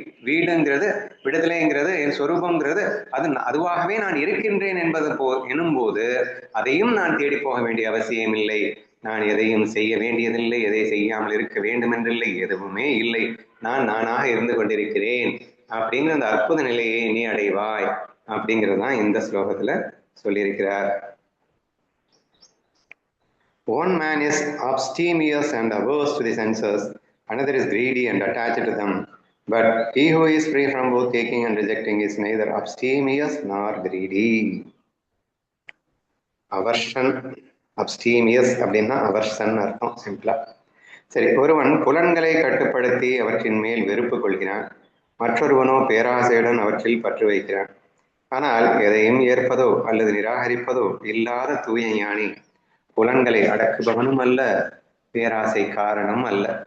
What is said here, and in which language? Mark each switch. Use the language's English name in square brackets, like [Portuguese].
[Tamil] வீடுங்கிறது, விடுதலைங்கிறது, என் சொரூபங்கிறது அது அதுவாகவே நான் இருக்கின்றேன் என்பது எனும் போது அதையும் நான் தேடி போக வேண்டிய அவசியம் இல்லை. நான் எதையும் செய்ய வேண்டியதில்லை, எதை செய்யாமல் இருக்க வேண்டும் என்றில்லை, எதுவுமே இல்லை. நான் நானாக இருந்து கொண்டிருக்கிறேன் அப்படிங்கிற அந்த அற்புத நிலையை நீ அடைவாய் அப்படிங்கிறது தான் இந்த ஸ்லோகத்துல சொல்லியிருக்கிறார். [English] One man is abstemious and averse to the senses, another is greedy and attached to them. But he who is free from both taking and rejecting is neither abstemious nor greedy. [Tamil] Aversion, abstemious அப்படின்னா aversion அர்த்தம் சிம்பிளா. சரி, ஒருவன் புலன்களை கட்டுப்படுத்தி அவற்றின் மேல் வெறுப்பு கொள்கிறான், மற்றொருவனோ பேராசையுடன் அவற்றில் பற்று வைக்கிறான். ஆனால் எதையும் ஏற்பதோ அல்லது நிராகரிப்பதோ இல்லாத தூய ஞானி புலன்களை அடக்குபவனும் அல்ல, பேராசை காரணம் அல்ல.